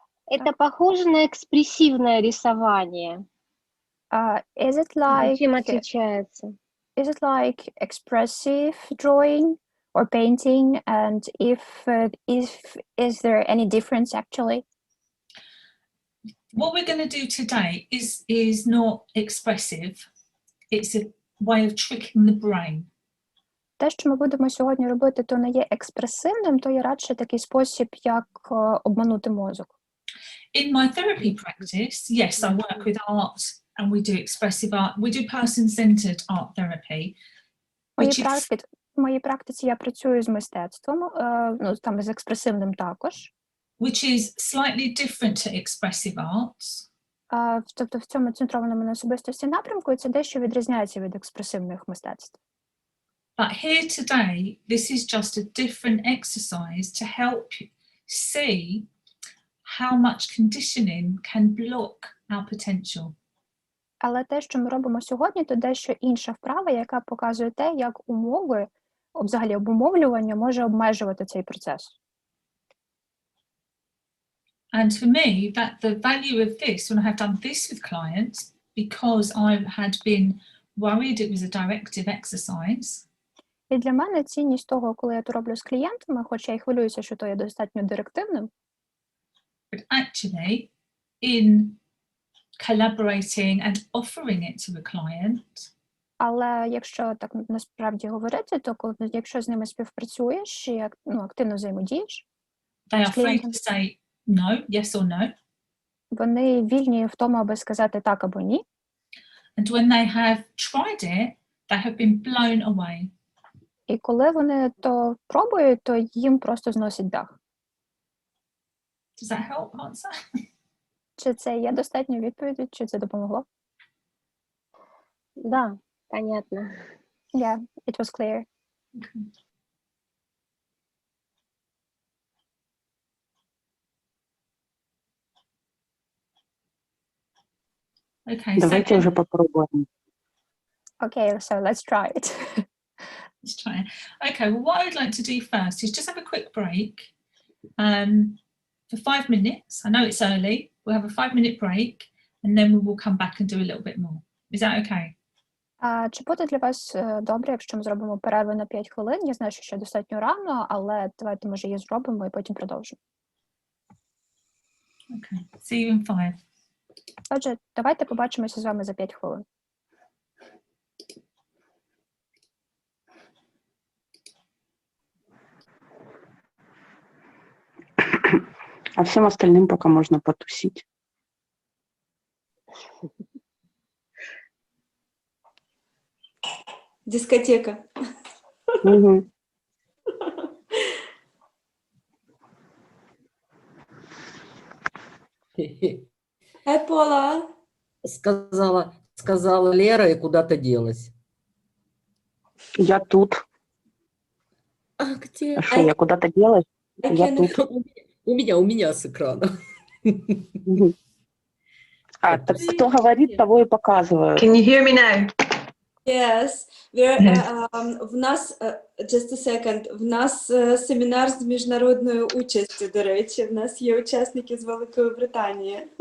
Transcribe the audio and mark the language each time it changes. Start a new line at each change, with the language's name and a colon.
Russian: Это похоже на экспрессивное рисование.
English: Is it like
Russian: Чем отличается?
English: Is it like expressive drawing or painting? And if is there any difference actually? What we're going to do today is not expressive. It's a way of tricking the brain.
Ukrainian: Те, що ми будемо сьогодні робити, то не є експресивним, то є радше такий спосіб, як обманути мозок.
English: In my therapy practice, yes, I work with art and we do expressive art. We do person-centered art therapy.
Ukrainian: В моїй практиці я працюю з мистецтвом, ну, там з експресивним також.
English: Which is slightly different to expressive arts.
Ukrainian: Тобто в цьому центрованому на особистості напрямку і це дещо відрізняється від експресивних мистецтв.
English: But here today, this is just a different exercise to help you see how much conditioning can block our potential.
Ukrainian: Але те, що ми робимо сьогодні, то дещо інша вправа, яка показує те, як умови, взагалі обумовлювання може обмежувати цей процес.
English: And for me, that the value of this, when I have done this with clients, because I had been worried it was a directive exercise.
Ukrainian: І для мене цінність того, коли я то роблю з клієнтами, хоч я й хвилююся, що то є достатньо директивним.
English: But actually, in collaborating and offering it to a client.
Ukrainian: Але якщо так насправді говорити, то якщо з ними співпрацюєш і активно взаємодієш,
English: they are free to say no, yes or no.
Ukrainian: Вони вільні в тому, аби сказати так або ні.
English: And when they have tried it, they have been blown away.
Ukrainian: І коли вони то пробують, то їм просто зносить дах.
English: Does that help answer?
Ukrainian: Чи це є достатньо відповіді, чи це допомогло?
Russian: Да, понятно.
English: Yeah, it was clear. Okay,
Russian: Давайте уже попробуем.
English: Okay, so let's try it. Let's try it. Okay, well, what I would like to do first is just have a quick break for 5 minutes. I know it's early. We'll have a 5-minute break and then we will come back and do a little bit more. Is that okay?
Ukrainian: Чи буде для вас добре, якщо ми зробимо перерву на 5 хвилин? Я знаю, що ще достатньо рано, але давайте, може, її зробимо і потім продовжимо.
English: Okay, see you in 5.
Ukrainian: Отже, давайте побачимося з вами за 5 хвилин.
Russian: А всем остальным пока можно потусить. Дискотека. Мгм.
English: Hi, Пола.
Russian: Сказала Лера и куда-то делась. Я тут. А где? А что, я куда-то делась?
English: I
Russian: Я
English: can-
Russian: тут. У меня с экрана. Мгм. А, так кто говорит, того и показывают.
English: Can you hear me now? Yes,
Ukrainian: в нас,
English: just a second,
Ukrainian: в нас семінар з міжнародною участю, до речі. В нас є учасники з Великої Британії.